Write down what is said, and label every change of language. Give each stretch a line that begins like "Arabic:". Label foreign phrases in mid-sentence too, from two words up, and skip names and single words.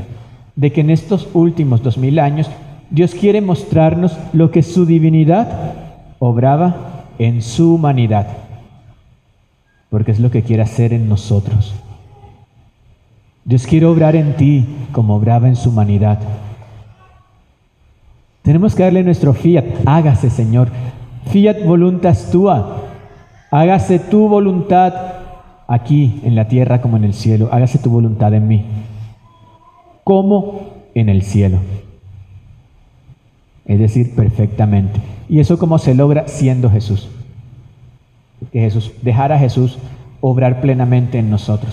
Spanish: De que en estos últimos 2000 años Dios quiere mostrarnos lo que su divinidad obraba en su humanidad, porque es lo que quiere hacer en nosotros. Dios quiere obrar en ti como obraba en su humanidad. Tenemos que darle nuestro fiat. Hágase, Señor.
Latin: Fiat voluntas tua.
Spanish: Hágase tu voluntad aquí en la tierra como en el cielo. Hágase tu voluntad en mí, como en el cielo. Es decir, perfectamente. ¿Y eso cómo se logra? Siendo Jesús. Dejar a Jesús obrar plenamente en nosotros.